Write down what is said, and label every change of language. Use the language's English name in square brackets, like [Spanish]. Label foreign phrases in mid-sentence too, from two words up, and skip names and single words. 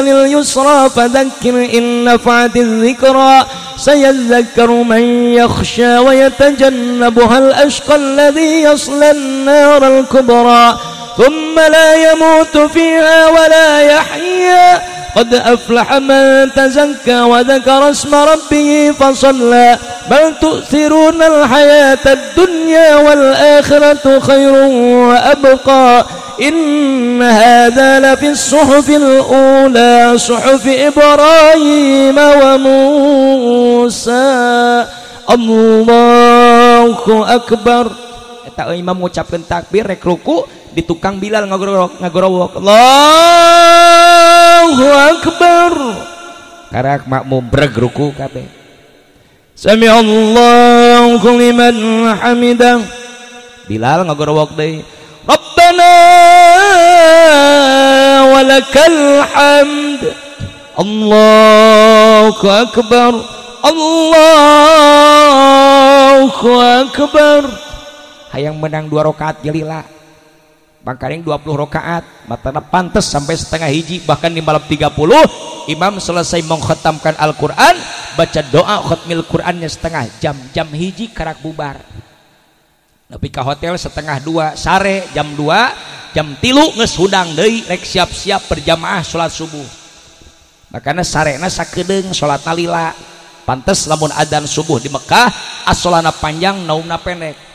[Arabic] لليسرى فذكر إن نفعت الذكرى سيذكر من يخشى ويتجنبها الأشقى الذي يصلى النار الكبرى ثم لا يموت فيها و لا يحيى قد أفلح من تزكى وذكر اسم ربه فصلى بل تؤثرون الحياة الدنيا والآخرة خير وأبقى إن هذا لفي الصحف الأولى صحف إبراهيم وموسى الله أكبر. [Sundanese] Eta [Indonesian] imam mengucapkan takbir [Sundanese] rek ruku di tukang Bilal ngagorowok [Arabic] الله أكبر [Sundanese] karak makmum breg ruku kabeh. [Arabic] سمع الله لمن حمده. [Sundanese] Bilal ngagorowok deui. [Arabic] ربنا ولك الحمد. الله أكبر. الله أكبر. [Sundanese] Hayang menang 2 rakaat jelila. Bangkaring 20 rakaat, matana pantes sampai setengah hiji, [Indonesian] bahkan di malam 30 imam selesai mengkhatamkan Al-Quran, [Sundanese] baca doa khatmil Qurannya setengah jam hiji karak bubar. Tapi ke hotel setengah 2 sare, jam 2 jam 3 geus hudang deui rek siap-siap berjamaah salat subuh. Makanya sarena sakedeung salatna lila. Pantes lamun adzan subuh di Mekah as-sholana panjang naumna pendek.